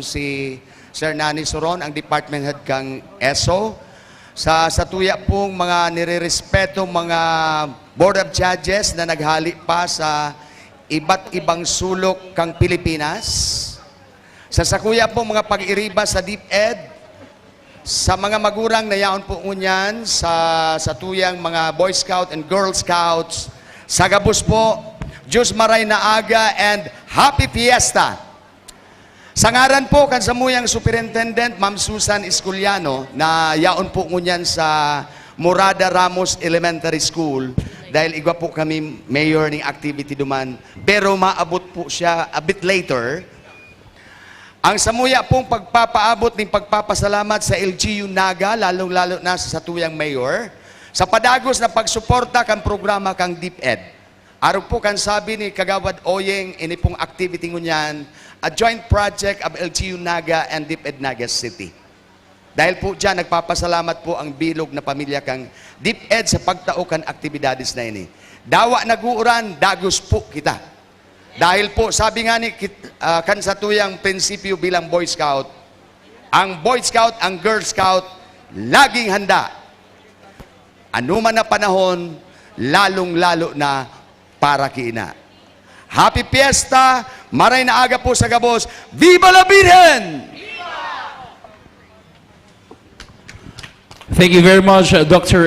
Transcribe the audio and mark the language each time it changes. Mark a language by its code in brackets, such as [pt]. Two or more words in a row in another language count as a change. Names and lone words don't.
[bik] si Sir Nani Soron, ang department head kang ESO, sa satuya pong mga nirerespeto mga Board of Judges na naghali pa sa iba't ibang sulok kang Pilipinas, sa sakuya pong mga pag-iriba sa DepEd, sa mga magurang na yaon po ngunyan, sa satuyang mga [en] Boy Scout and Girl Scouts, [bik] sa gabos po, Diyos maray na aga and [en] Happy Fiesta! [bik] Sa ngaran po, kansamuyang Superintendent, Ma'am Susan Escoliano, na yaon po ngunyan sa Morada Ramos Elementary School, dahil igwa po kami mayor ng activity duman, pero maabot po siya [en] a bit later. [bik] Ang samuya pong pagpapaabot ng pagpapasalamat sa LGU-Naga, lalong-lalo na sa satuyang mayor, sa padagos na pagsuporta kang programa kang DepEd. Araw po kan sabi ni Kagawad Oyeng, ini pong activity ngunyan, [en] a joint project of LGU-Naga and DepEd Naga City. [bik] Dahil po dyan, nagpapasalamat po ang bilog na pamilya kang DepEd sa pagtaukan aktibidades na ini. Dawa naguuran, dagos po kita. [tl] Dahil po, sabi nga ni [bik] kan sa tuyang prinsipyo [tl] bilang Boy Scout, ang Boy Scout, ang Girl Scout, laging handa. [bik] Anuman na panahon, lalong-lalo na para kiina. [en] Happy Fiesta! [bik] Maray na aga po sa Gabos. [es] Viva la Virgen! [en] Thank you very much, Dr.